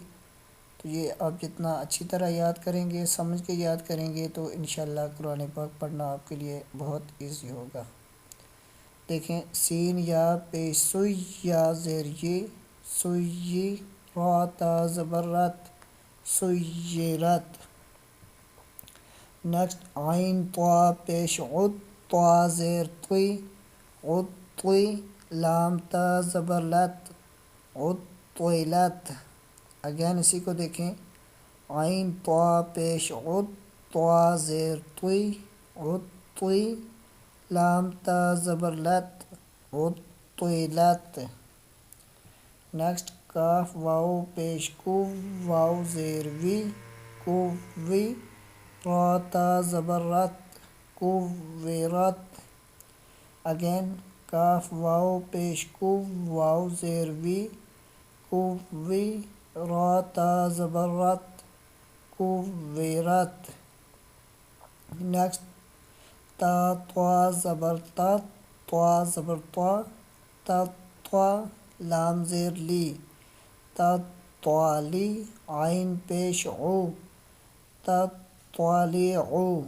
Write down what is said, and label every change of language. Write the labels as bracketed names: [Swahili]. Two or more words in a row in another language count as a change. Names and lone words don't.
[Urdu] تو یہ آپ جتنا اچھی طرح یاد کریں گے، سمجھ کے یاد کریں گے، تو انشاءاللہ قرآن پاک پڑھنا آپ کے لیے بہت ایزی ہوگا. دیکھیں، سین یا پیش سوئی یا زیر یہ سوئی، را تا زبر رت سویرت. نیکسٹ، عین طا پیش عد طا زیر طی عطی، لام تا زبر لت عطیلت. اگین اسی کو دیکھیں، عین طا پیش عد طا زیر طی عطی، لام تا زبر لت عطیلت. نیکسٹ، کاف واو پیش کو واو زیر وی کووی، را تا زبر رت کویرت. اگین، کاف واو پیش کو واو زیر وی کووی، را تا زبر رت کویرت. نیکسٹ، تا طا زبر طا زبر طا، لام زیر لی تطالی، عین پیش عو تطالیعو.